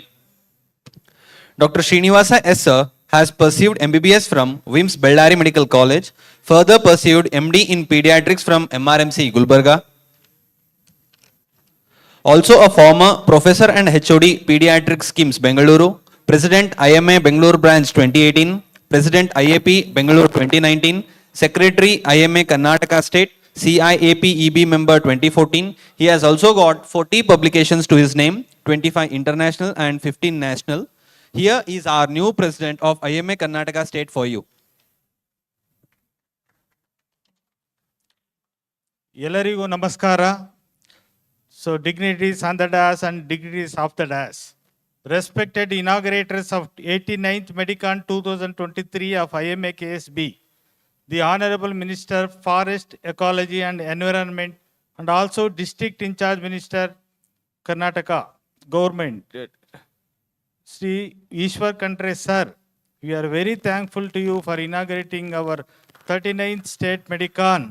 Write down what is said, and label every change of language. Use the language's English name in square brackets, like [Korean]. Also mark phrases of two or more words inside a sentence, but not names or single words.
[English] Dr. Srinivasa S. Sir has pursued MBBS from WIMS Bidar Medical College, further pursued MD in Pediatrics from MRMC Gulbarga. Also a former professor and HOD Pediatrics KIMS Bengaluru, President IMA Bengaluru Branch 2018, President IAP Bengaluru 2019, Secretary IMA Karnataka State, CIAP EB member 2014. He has also got 40 publications to his name, 25 international and 15 national. Here is our new president of IMA Karnataka State for you. [Kannada] ಎಲ್ಲರಿಗೂ ನಮಸ್ಕಾರ. [English] So dignitaries on the dais and dignitaries off the dais. respected inaugurators of 89th MEDICON 2023 of IMA KSB, the Honorable Minister, Forest, Ecology and Environment, and also District in Charge Minister, Karnataka Government, Sri Ishwar Khandre Sir, we are very thankful to you for inaugurating our 39th State MEDICON.